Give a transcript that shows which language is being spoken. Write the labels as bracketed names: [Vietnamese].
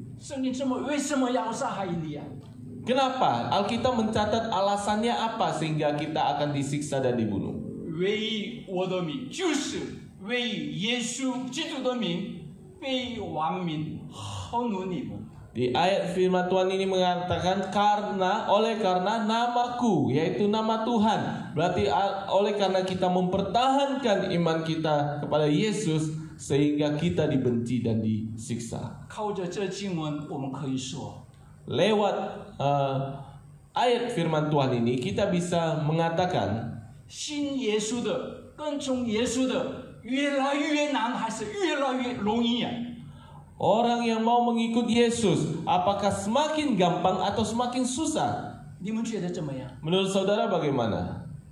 [Chinese] 圣经这么为什么要杀害你呀？ [Indonesian] Kenapa? Alkitab mencatat alasannya apa sehingga kita akan disiksa dan dibunuh. [Chinese] 为我的名，就是为耶稣基督的名，被万民恨怒你们。 [Indonesian] Di ayat firman Tuhan ini mengatakan oleh karena namaku, yaitu nama Tuhan. Berarti oleh karena kita mempertahankan iman kita kepada Yesus, sehingga kita dibenci dan disiksa. [Chinese] 靠着这经文，我们可以说， [Indonesian] Lewat ayat firman Tuhan ini kita bisa mengatakan [Chinese] 信耶稣的、跟从耶稣的，越来越难，还是越来越容易啊？ [Indonesian] orang yang mau mengikut Yesus, apakah semakin gampang atau semakin susah? [Chinese] 你们觉得怎么样？ [Indonesian] Menurut saudara bagaimana?